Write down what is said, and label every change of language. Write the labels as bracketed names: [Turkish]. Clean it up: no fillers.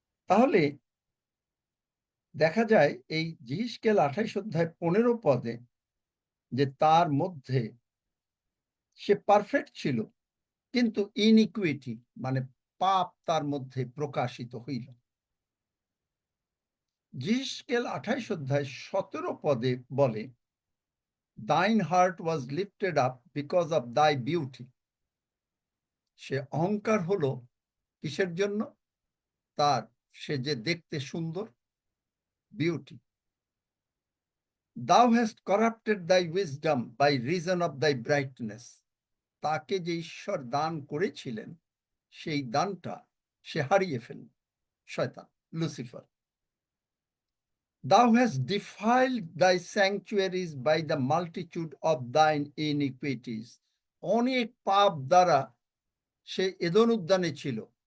[Bangla] তাহলে দেখা যায় এই যিশকেল 28 অধ্যায় 15 পদে যে তার মধ্যে সে পারফেক্ট ছিল, কিন্তু ইনইকুইটি মানে পাপ তার মধ্যে প্রকাশিত হইল। যিশকেল 28 অধ্যায় 17 পদে বলে, [English] Thine heart was lifted up because of thy beauty. [Bangla] সে অহংকার হলো কিসের জন্য? তার সে যে দেখতে সুন্দর, beauty. [English] Thou hast corrupted thy wisdom by reason of thy brightness. [Bangla] তাকে যে ঈশ্বর দান করেছিলেন সেই দানটা সে হারিয়ে ফেলল, শয়তান Lucifer. [English] Thou hast defiled thy sanctuaries by the multitude of thine iniquities. [Bangla] অনেক পাপ দ্বারা সে এদন উদ্যানে ছিল।